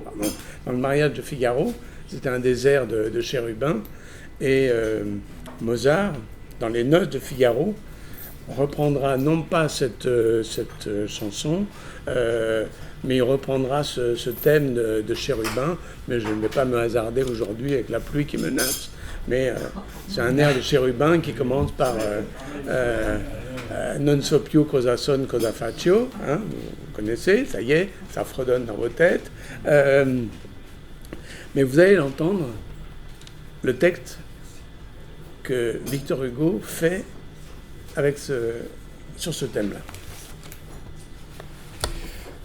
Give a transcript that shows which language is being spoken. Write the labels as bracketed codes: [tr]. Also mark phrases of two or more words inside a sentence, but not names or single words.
[fr] Dans le mariage de Figaro, c'était un des airs de Chérubin, et Mozart, dans les noces de Figaro, reprendra non pas cette chanson, mais il reprendra ce thème de Chérubin, mais je ne vais pas me hasarder aujourd'hui avec la pluie qui menace. Mais c'est un air de Chérubin qui commence par Non so più cosa son, cosa faccio. Vous connaissez, ça y est, ça fredonne dans vos têtes. Mais vous allez l'entendre, le texte que Victor Hugo fait sur ce thème-là.